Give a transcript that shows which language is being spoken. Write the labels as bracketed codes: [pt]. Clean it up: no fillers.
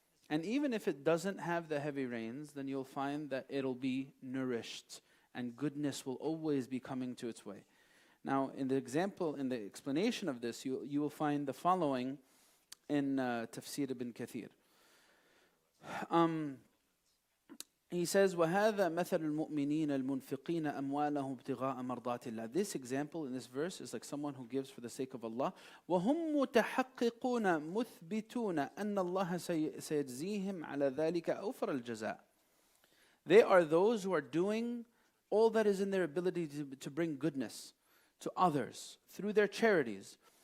[en] And even if it doesn't have the heavy rains, then you'll find that it'll be nourished and goodness will always be coming to its way. Now, in the example, in the explanation of this, you will find the following in Tafsir ibn Kathir. He says, [ar] وَهَذَا مَثَلُ الْمُؤْمِنِينَ الْمُنْفِقِينَ أَمْوَالَهُمْ ابْتِغَاءَ مَرْضَاتِ اللَّهِ. [en] This example in this verse is like someone who gives for the sake of Allah. [ar] وَهُمْ مُتَحَقِّقُونَ مُثْبِتُونَ أَنَّ اللَّهَ سَيَجْزِيهِمْ عَلَى ذَلِكَ أَوْفَرَ الْجَزَاءِ. [en] They are those who are doing all that is in their ability to bring goodness to others through their charities.